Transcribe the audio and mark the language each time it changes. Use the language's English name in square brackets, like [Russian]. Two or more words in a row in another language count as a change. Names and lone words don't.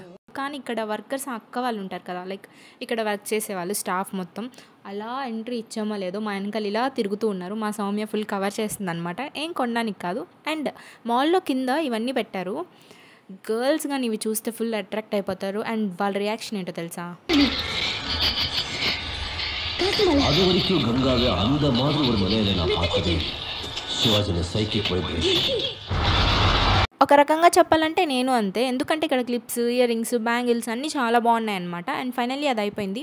[Telugu] కానీ ఇక్కడ వర్కర్స్ అక్క వాళ్ళు ఉంటారు కదా, లైక్ ఇక్కడ వర్క్ చేసేవాళ్ళు స్టాఫ్ మొత్తం అలా ఎంట్రీ ఇచ్చామో లేదో మా వెనకాల ఇలా తిరుగుతూ ఉన్నారు. మా సౌమ్య [English] full cover [Telugu] చేస్తుంది అనమాట, ఏం కొనడానికి కాదు. అండ్ మాల్లో కింద ఇవన్నీ పెట్టారు. గర్ల్స్ కానీ ఇవి చూస్తే [English] full attract [Telugu] అయిపోతారు. అండ్ వాళ్ళ రియాక్షన్ ఏంటో తెలుసా, [Tamil] அது வரைக்கும் கங்காவை அந்த மாதிரி ஒரு நிலையில நான் பார்த்ததே சிவாஜில [English] psychic vibration. [Telugu] ఒక రకంగా చెప్పాలంటే నేను అంతే, ఎందుకంటే ఇక్కడ [English] clips, ear rings, bangles [Telugu] అన్నీ చాలా బాగున్నాయి అనమాట. [English] and finally [Telugu] అది అయిపోయింది.